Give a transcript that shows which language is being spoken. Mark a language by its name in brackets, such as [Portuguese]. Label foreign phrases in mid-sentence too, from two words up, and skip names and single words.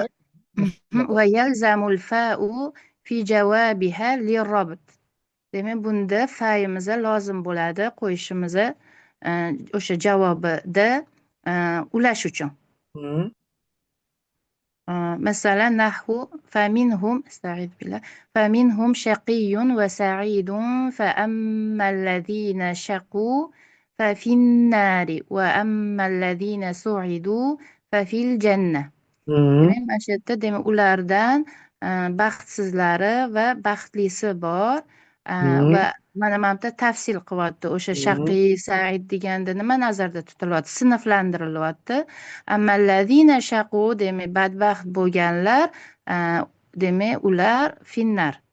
[Arabic] ويلزم الفاء في جوابها للربط. [Uzbek] Demak, bunda fa'imiz lozim bo'ladi qo'yishimiz o'sha javobida ulash uchun. [Arabic] Masalan, نحو فمنهم استعيذ بالله فمنهم شقي وسعيد فأما الذين شقوا ففي النار وأما الذين سعدوا ففي الجنة. [Uzbek] Demak, mana shu yerda demak ulardan baxtsizlari va baxtlisi bor va mana bu yerda tafsil qilyapti. O'sha shaqiy, sa'id deganda nima nazarda tutilyapti? Sinflantirilyapti. [Arabic] أما الذين شقوا, [Uzbek] demak badbaxt bo'lganlar, demak ular finnar.